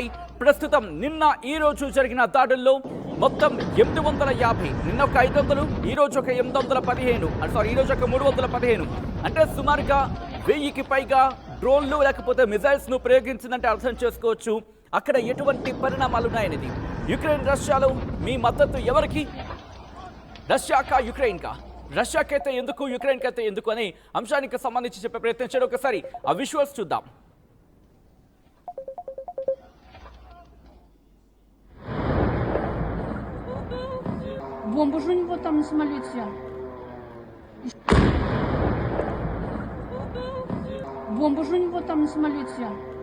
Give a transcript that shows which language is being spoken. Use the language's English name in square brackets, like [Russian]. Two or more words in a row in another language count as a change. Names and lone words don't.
[Telugu] ప్రస్తుతం నిన్న ఈ రోజు జరిగిన దాడుల్లో మొత్తం 850, నిన్న ఒక 500, ఈ రోజు ఒక 815, ఈ రోజు ఒక 315, అంటే సుమారుగా 1000కి పైగా డ్రోన్లు లేకపోతే మిజైల్స్ ను ప్రయోగించిందంటే అర్థం చేసుకోవచ్చు అక్కడ ఎటువంటి పరిణామాలు ఉన్నాయనేది. యుక్రెయిన్ రష్యాలో మీ మద్దతు ఎవరికి? రష్యాకా యుక్రెయిన్కా? రష్యాకైతే ఎందుకు, యుక్రెయిన్కైతే ఎందుకు అనే అంశానికి సంబంధించి చెప్పే ప్రయత్నం చేయడం. ఒకసారి ఆ విజువల్స్ చూద్దాం. [Russian] Бомбу же у него там на самолете. Бомбу же у него там на самолете.